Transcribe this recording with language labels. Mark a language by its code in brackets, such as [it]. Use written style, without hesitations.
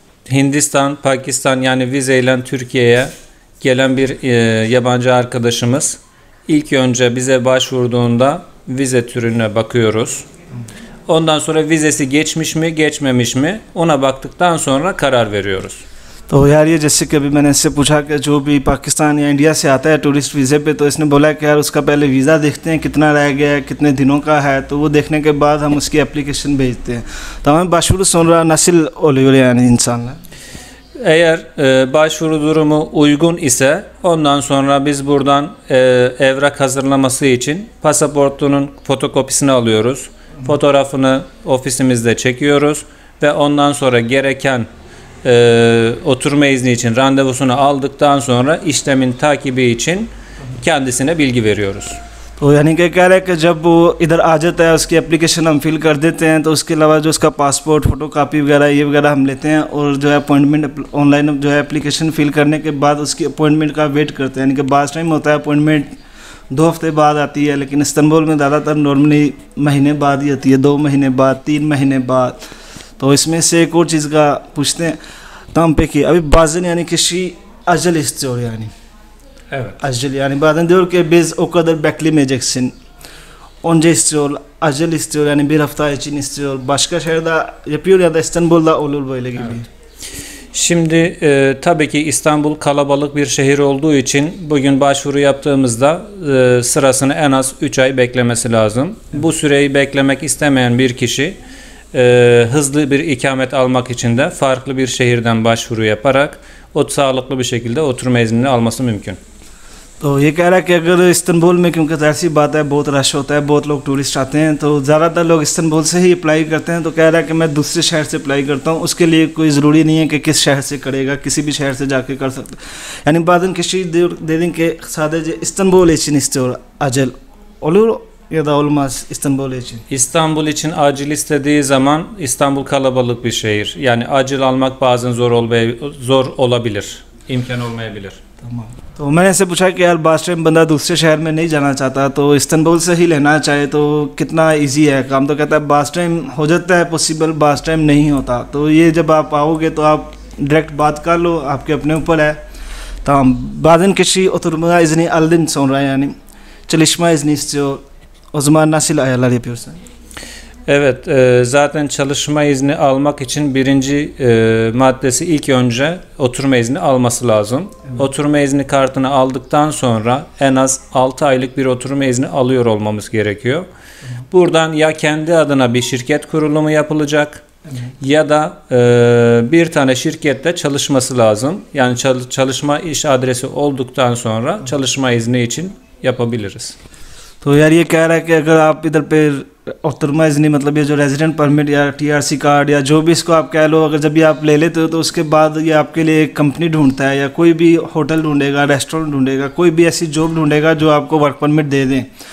[tr] Hindistan, Pakistan yani vizeyle Türkiye'ye gelen bir yabancı arkadaşımız ilk önce bize başvurduğunda vize türüne bakıyoruz. Ondan sonra vizesi geçmiş mi geçmemiş mi ona baktıktan sonra karar veriyoruz. [hi] तो यार ये जैसे कि अभी मैंने इससे पूछा कि जो भी पाकिस्तान या इंडिया से आता है टूरिस्ट वीज़े पे, तो इसने बोला कि यार उसका पहले वीज़ा देखते हैं कितना रह गया है, कितने दिनों का है, तो वो देखने के बाद हम उसकी एप्लीकेशन भेजते हैं. [tr] Tamam, başvuru sonra nasıl oluyor yani insanlar? Eğer başvuru durumu uygun ise ondan sonra biz buradan evrak hazırlaması için pasaportunun fotokopisini alıyoruz. Fotoğrafını ofisimizde çekiyoruz ve ondan sonra gereken oturma izni için randevusunu aldıktan sonra işlemin takibi için kendisine bilgi veriyoruz. [hi] तो यानी कि कह रहे हैं कि जब वो इधर आ जाता है उसकी एप्लीकेशन हम फिल कर देते हैं, तो उसके अलावा जो उसका पासपोर्ट फोटो कापी वगैरह ये वगैरह हम लेते हैं और जो है अपॉइंटमेंट ऑनलाइन जो है एप्लीकेशन फिल करने के बाद उसकी अपॉइंटमेंट का वेट करते हैं. यानी कि बास टाइम होता है अपॉइंटमेंट 2 हफ्ते बाद आती है, लेकिन इस्तांबुल में ज़्यादातर नॉर्मली महीने बाद ही आती है, 2 महीने बाद, 3 महीने बाद. तो इसमें से एक और चीज़ का पूछते हैं [tr] tam peki abi, bazen yani kişi acele istiyor yani. Evet. Acele yani bazen diyor ki biz o kadar beklemeyeceksin. Önce istiyor, acele istiyor, yani bir hafta için istiyor. Başka şehirde yapıyor ya da İstanbul'da olur böyle gibi. Evet. Şimdi tabii ki İstanbul kalabalık bir şehir olduğu için bugün başvuru yaptığımızda sırasını en az 3 ay beklemesi lazım. Bu süreyi beklemek istemeyen bir kişi hızlı bir ikamet almak için de farklı bir şehirden başvuru yaparak o sağlıklı bir şekilde oturma iznini alması mümkün. [hi] तो ये कह रहा है कि अगर Istanbul में, क्योंकि ऐसी बात है बहुत रश होता है, बहुत लोग टूरिस्ट आते हैं, तो ज़्यादातर लोग इस्तांबुल से ही अप्लाई करते हैं. तो कह रहा है कि मैं दूसरे शहर से अप्लाई करता हूँ, उसके लिए कोई ज़रूरी नहीं है कि किस शहर से करेगा, किसी भी शहर से जाके कर सकते. [tr] Yani bazen kişi dedin ki sadece İstanbul için istiyor acil olur ya da olmaz İstanbul için. İstanbul için acil istediği zaman İstanbul kalabalık bir şehir. Yani acil almak bazen zor olabilir. İmkan olmayabilir. तमाम. [hi] तो मैंने ऐसे पूछा कि यार बास time बंदा दूसरे शहर में नहीं जाना चाहता, तो इस्तांबुल से ही लेना चाहे तो कितना इजी है काम. तो कहता है बास टाइम हो जाता है पॉसिबल, बास टाइम नहीं होता. तो ये जब आप आओगे तो आप डायरेक्ट बात कर लो, आपके अपने ऊपर है. [tr] tamam, bazen kişi oturma izni aldıktan sonra yani çalışma izni istiyor. O zaman nasıl ayarlar yapıyorsun? Evet, zaten çalışma izni almak için birinci maddesi ilk önce oturma izni alması lazım. Evet. Oturma izni kartını aldıktan sonra en az 6 aylık bir oturma izni alıyor olmamız gerekiyor. Evet. Buradan ya kendi adına bir şirket kurulumu yapılacak, evet, ya da bir tane şirkette çalışması lazım. Yani çalışma iş adresi olduktan sonra çalışma izni için yapabiliriz. [hi] तो यार ये कह रहा है कि अगर आप इधर पे उतरमा इज़नी मतलब ये जो रेजिडेंट परमिट या TRC कार्ड या जो भी इसको आप कह लो, अगर जब भी आप ले लेते हो तो उसके बाद ये आपके लिए एक कंपनी ढूंढता है या कोई भी होटल ढूंढेगा, रेस्टोरेंट ढूंढेगा, कोई भी ऐसी जॉब ढूंढेगा जो आपको वर्क परमिट दे दें।